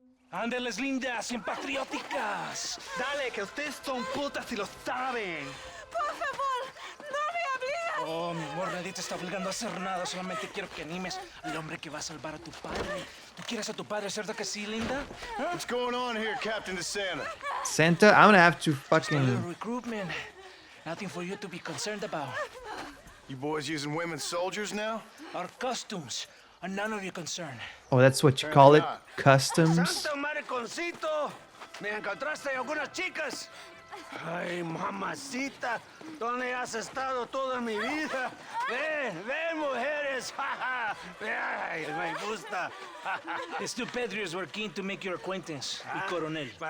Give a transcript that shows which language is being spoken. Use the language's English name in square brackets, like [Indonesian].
[Spanish] Ándeles lindas y patrióticas. Dale, que ustedes son putas y lo saben. Por favor, no me hables. Oh, mi amor, nadie te está obligando a hacer nada. Solamente quiero que animes al hombre que va a salvar a tu padre. ¿Tú quieres a tu padre, cierto que sí, linda? ¿Eh? [English] What's going on here, Captain De Santa? Santa, I'm gonna have to Just a little fucking... recruitment. Nothing for you to be concerned about. You boys using women soldiers now? Our costumes are none of your concern. Oh, that's what you call it? Customs? [Spanish] Santo mariconcito! ¿Me encontraste algunas chicas? Ay, mamacita, ¿dónde has estado toda mi vida? Ven, mujeres, ay, me gusta. [English] These two Pedrios were keen to make your acquaintance, [Spanish] el coronel.